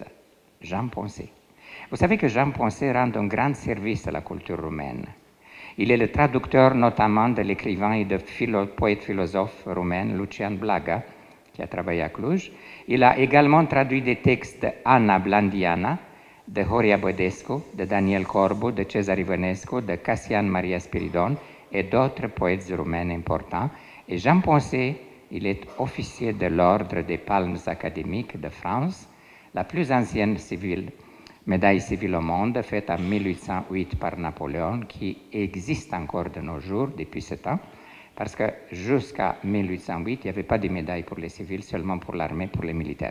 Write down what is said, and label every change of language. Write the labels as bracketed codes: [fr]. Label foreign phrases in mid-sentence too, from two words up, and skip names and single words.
[fr] Jean Poncet. Vous savez que Jean Poncet rend un grand service à la culture roumaine. Il est le traducteur notamment de l'écrivain et de poète-philosophe roumain Lucian Blaga, qui a travaillé à Cluj. Il a également traduit des textes d'Anna Blandiana, de Horia Bădescu, de Daniel Corbu, de Cezare Ivănescu, de Cassian Maria Spiridon et d'autres poètes roumains importants. Et Jean Poncet, il est officier de l'Ordre des Palmes académiques de France, la plus ancienne médaille civile au monde, faite en 1808 par Napoléon, qui existe encore de nos jours depuis ce temps, parce que jusqu'à 1808, il n'y avait pas de médaille pour les civils, seulement pour l'armée, pour les militaires.